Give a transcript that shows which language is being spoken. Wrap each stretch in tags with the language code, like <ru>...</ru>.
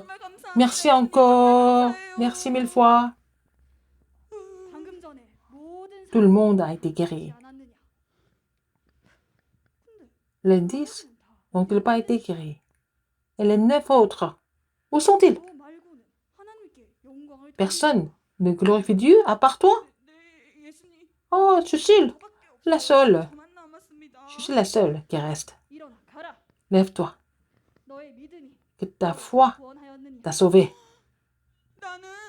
<ko>정말 감사합니다.</ko> <fr>Merci</fr> <ko>예수님,</ko> <fr>encore.</fr> <ko>정말 감사해요.</ko> <fr>Merci mille fois.</fr> <ko>방금 전에 모든</ko> <fr>Tout le</fr> <ko>사람들이</ko> <fr>monde a été guéri.</fr> <ko>그렇지 않았느냐?</ko> <fr>Les 10 n'ont-ils pas été guéris? Et les 9 autres, où sont-ils?</fr> <ko>너 말고는 하나님께 영광을</ko> <fr>Personne ne glorifie Dieu à part toi?</fr> <ko>네, 예수님.</ko> <fr>Oh, Cécile,</fr> <ko>너밖에 없어요.</ko> <fr>la seule.</fr> <ko>저만 남았습니다.</ko> <fr>Je suis la seule qui reste.</fr> <ko>일어나 가라.</ko> <fr>Lève-toi,</fr> <ko>너의 믿음이</ko> <fr>que ta foi</fr> <ko>구원하였느냐?</ko> <fr>t'a sauvé.</fr> <ko>나는</ko>